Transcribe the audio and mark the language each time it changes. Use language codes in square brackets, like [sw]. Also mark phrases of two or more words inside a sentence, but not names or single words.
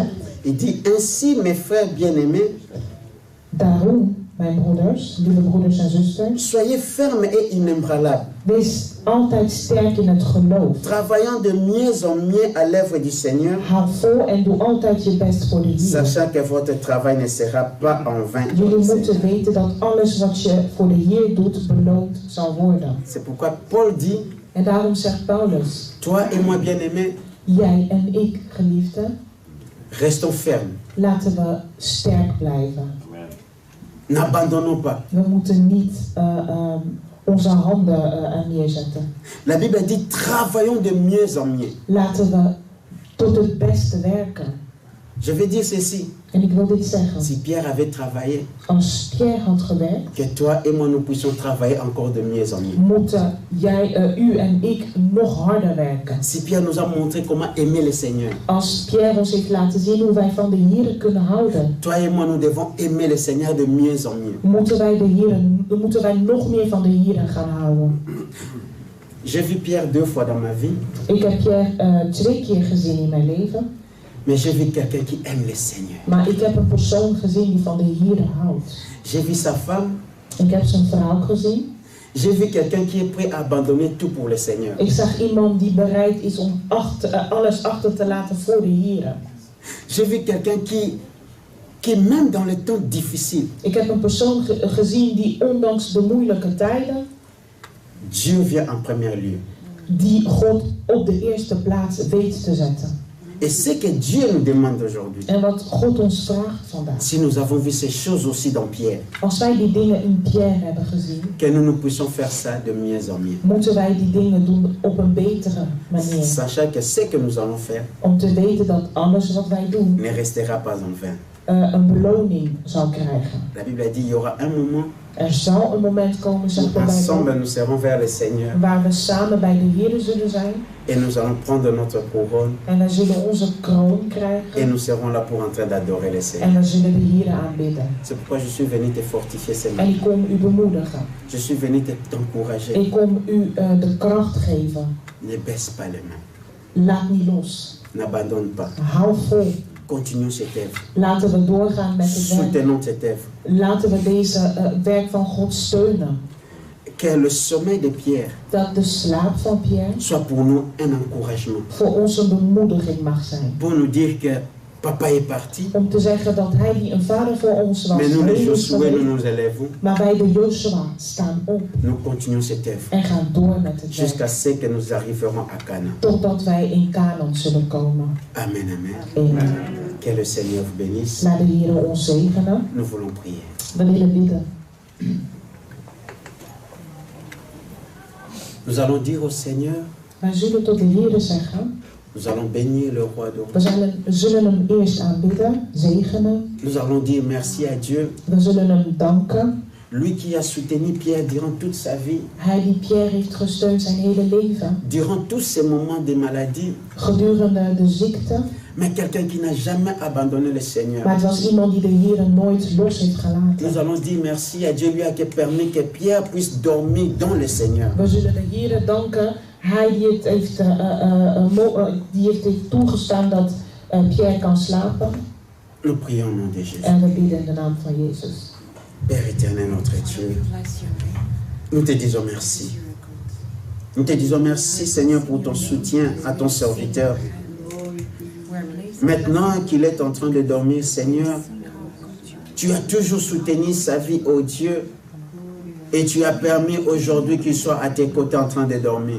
[fr] Il dit, ainsi mes frères bien-aimés, [nl] daarom, mijn broeders, lieve broeders en zusters, [fr] soyez fermes et inébranlables, [nl] wees altijd sterk in het geloof. [fr] travaillant de mieux en mieux à l'œuvre du Seigneur, [nl] Hou vol en doe altijd je best voor de Heer. [fr] sachant que votre travail ne sera pas en vain. [nl] Jullie moeten weten dat alles wat je voor de Heer doet, beloond zal worden. [fr] C'est pourquoi Paul dit, [nl] En daarom zegt Paulus, [fr] toi et moi bien-aimés, [nl] jij en ik, geliefde, [fr] restons fermes, [nl] laten we sterk blijven. [fr] n'abandonnons pas. [nl] We moeten niet onze handen neerzetten. [fr] La Bible dit, travaillons de mieux en mieux. [nl] Laten we tot het beste werken. [fr] Je vais dire ceci, [nl] En ik wil dit zeggen. [fr] si Pierre avait travaillé, [nl] Als Pierre had gewerkt, [fr] que toi et moi nous puissions travailler encore de mieux en mieux. [nl] moeten u en ik nog harder werken. [fr] Si Pierre nous a montré comment aimer le Seigneur, [nl] Als Pierre ons heeft laten zien hoe wij van de Heer kunnen houden, [fr] toi et moi nous devons aimer le Seigneur de mieux en mieux. [nl] moeten wij nog meer van de Heer gaan houden. [fr] J'ai vu Pierre 2 fois dans ma vie, [nl] Ik heb Pierre 2 keer gezien in mijn leven, [fr] mais j'ai vu quelqu'un qui aime le Seigneur. [nl] maar ik heb een persoon gezien die van de Heer houdt. [fr] J'ai vu sa femme, [nl] Ik heb zijn vrouw gezien. [fr] j'ai vu quelqu'un qui est prêt à abandonner tout pour le Seigneur. [nl] Ik zag iemand die bereid is om alles achter te laten voor de Heer. [fr] J'ai vu quelqu'un qui même dans les temps difficiles, [nl] Ik heb een persoon gezien die ondanks de moeilijke tijden, [fr] Dieu vient en premier lieu. [nl] die God op de eerste plaats weet te zetten. [fr] Et ce que Dieu nous demande aujourd'hui, [nl] En wat God ons vraagt vandaag. [fr] si nous avons vu ces choses aussi dans Pierre, [nl] Als wij die dingen in Pierre hebben gezien, [fr] que nous puissions faire ça de mieux en mieux. [nl] moeten wij die dingen doen op een betere manier. [fr] Sachant que ce que nous allons faire [nl] Om te weten dat alles wat wij doen [fr] ne restera pas en vain. [nl] een beloning zal krijgen. [fr] La Bible a dit il y aura un moment [nl] Er zal een moment komen, [fr] où [nl] zegt de [fr] ensemble [nl] Bijbel, [fr] nous serons vers le Seigneur [nl] waar we samen bij de Heer zullen zijn. [fr] et nous allons prendre notre couronne [nl] En wij zullen onze kroon [fr] et [nl] krijgen. [fr] nous serons là pour en train d'adorer le Seigneur. [nl] En we zullen de Heer aanbidden. [fr] C'est pourquoi je suis venu te fortifier ce [nl] En [fr] matin. [nl] ik kom u bemoedigen. [fr] Je suis venu t'encourager. [nl] Ik kom u de kracht geven. [fr] Ne baisse pas les mains. [nl] Laat niet los. [fr] N'abandonne pas. [nl] Hou vol. [fr] Continuons cette œuvre. [nl] Laten we doorgaan met het werk. [fr] Soutenons cette œuvre. [nl] Laten we deze werk van God steunen. [fr] Que le sommeil de Pierre [nl] Dat de slaap van Pierre [fr] soit pour nous un encouragement. [nl] voor ons een bemoediging mag zijn. [fr] Pour nous dire que papa est parti, [nl] Om te zeggen dat hij die een vader voor ons was. [fr] mais nous les [nl] heen is [fr] Josué, nous [nl] geweest, [fr] nous élèvons. [nl] maar wij de Joshua staan op [fr] Nous continuons cette œuvre [nl] en gaan door met het [fr] jusqu'à [nl] werk. [fr] ce que nous arriverons à Canaan. [nl] Totdat wij in Canaan zullen komen. [fr] Amen, amen. [nl] Amen. [fr] Que le Seigneur vous bénisse. [nl] Laat de Heer ons zegenen. [fr] Nous voulons prier. [nl] We willen bidden. [fr] Nous allons dire au Seigneur, [nl] Wij zullen tot de Heer zeggen. [fr] nous allons bénir le roi de [nl] We zullen hem eerst aanbidden, zegenen. [fr] Nous allons dire merci à Dieu, [nl] We zullen hem danken. [fr] lui qui a soutenu Pierre durant toute sa vie, [nl] Hij die Pierre heeft gesteund zijn hele leven. [fr] durant tous ces moments de maladie, [nl] Gedurende de ziekte. [fr] mais quelqu'un qui n'a jamais abandonné le Seigneur. [nl] Maar het was iemand die de Heer nooit los heeft gelaten. [fr] Nous allons dire merci à Dieu, lui a permis que Pierre puisse dormir dans le Seigneur. [nl] We zullen de Heer danken. Hij die het heeft toegestaan dat Pierre kan slapen. [fr] Nous prions au nom de Jésus. [nl] En we bidden in de naam van Jezus. [fr] Père éternel, notre Dieu, nous te disons merci. Nous te disons merci, Seigneur, pour ton soutien à ton serviteur. Maintenant qu'il est en train de dormir, Seigneur, tu as toujours soutenu sa vie, ô Dieu, et tu as permis aujourd'hui qu'il soit à tes côtés en train de dormir.